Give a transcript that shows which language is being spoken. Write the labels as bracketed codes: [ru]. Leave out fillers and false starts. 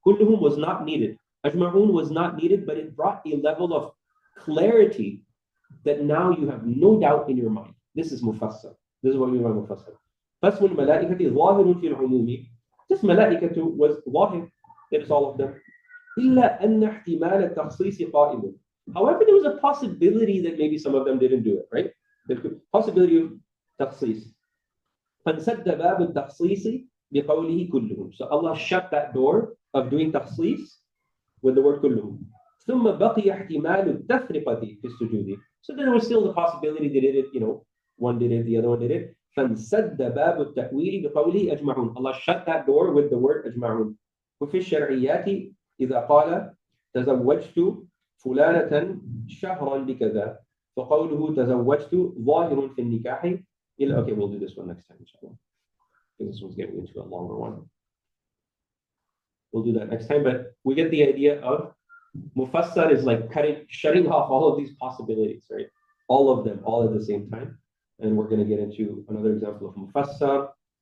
[en] كُلُّهُم was not needed. أجمعون was not needed, but it brought a level of clarity that now you have no doubt in your mind. This is mufassal. This is what we mean by mufassal. [ar] فَاسْمُ الْمَلَائِكَةِ ظَاهِرٌ فِي الْعُمُومِ. [en] This malaikatu was ظاهر, that is all of them. [ar] إلا أن احتمال التخصيص قائم. [en] However, there was a possibility that maybe some of them didn't do it, right? The possibility of تخصيص. [ar] فانسد باب التخصيص بقوله كلهم. [en] So Allah shut that door of doing تخصيص with the word كلهم. [ar] ثم بقي احتمال التفرقة في السجود. [en] So there was still the possibility they did it, one did it, the other one did it. [ar] فانسد باب التأويل بقوله أجمعون. [en] Allah shut that door with the word أجمعون. [ar] وفي الشرعيات إذا قال تزوجت فلانة شهرا بكذا فقوله تزوجت ظاهر في النكاح إلى. [en] Okay, we'll do this one next time, inshallah. Because this one's getting into a longer one. We'll do that next time, but we get the idea of mufassar is like shutting off all of these possibilities, right? All of them, all at the same time. And we're going to get into another example of mufassar.